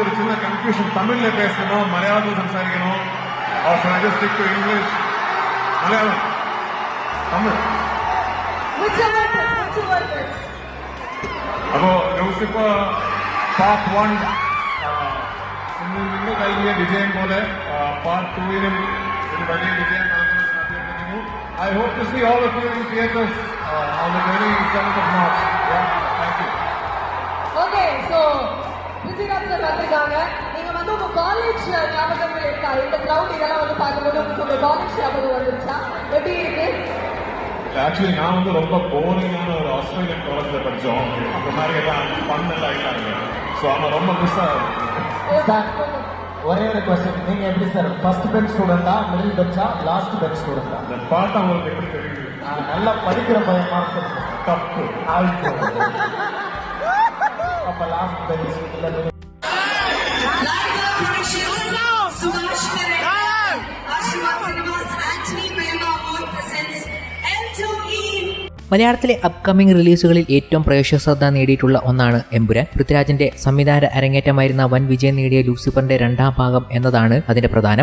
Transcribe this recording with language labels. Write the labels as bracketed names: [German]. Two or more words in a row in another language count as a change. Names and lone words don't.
[Malayalam] ഒരു ചിന്ന കൺഫ്യൂഷൻ, തമിഴിലെ പേസണോ മലയാളത്തിൽ സംസാരിക്കണോ, ഇംഗ്ലീഷ്, മലയാളം, തമിഴ്. അപ്പോ ലൂസിഫർ പാർട്ട് 1 നിങ്ങൾ നൽകിയ വിജയം പോലെ പാർട്ട് 2-നും ഒരു വലിയ വിജയം നൽകുമെന്ന് അഭ്യർത്ഥിക്കുന്നു. [English] I hope to see all of you in theaters on the 27th of March. Thank you. Okay, so [Tamil] பிருத்திவிராஜ் சார் வந்திருக்காங்க. நீங்க வந்து உங்க காலேஜ் ஞாபகங்கள் இருக்கா? இந்த கிரவுண்ட் இதெல்லாம் வந்து பார்க்கும்போது உங்க காலேஜ் ஞாபகம் வந்துருச்சா? எப்படி இருக்கு? ஆக்சுவலி நான் வந்து ரொம்ப போரிங்கான ஒரு ஆஸ்திரேலியன் காலேஜில் படித்தோம். அந்த மாதிரி எல்லாம் ஃபன் எல்லாம் ஆகிட்டாங்க. ஸோ அவன் ரொம்ப மிஸ் ஆகுது. ஒரே ஒரு கொஸ்டின், நீங்க எப்படி சார் [English] first bench student, middle bench, last bench student? [Tamil] இந்த பாட்டு அவங்களுக்கு எப்படி தெரியுது? நல்லா படிக்கிற பையன் தப்பு. அப்ப [English] last bench [Tamil] இல்லை. [Malayalam] മലയാളത്തിലെ അപ്കമിംഗ് റിലീസുകളിൽ ഏറ്റവും പ്രേക്ഷക ശ്രദ്ധ നേടിയിട്ടുള്ള ഒന്നാണ് എമ്പുരാൻ. പൃഥ്വിരാജിന്റെ സംവിധാന അരങ്ങേറ്റമായിരുന്ന വൻ വിജയം നേടിയ ലൂസിഫറിന്റെ രണ്ടാം ഭാഗം എന്നതാണ് അതിന്റെ പ്രധാനം.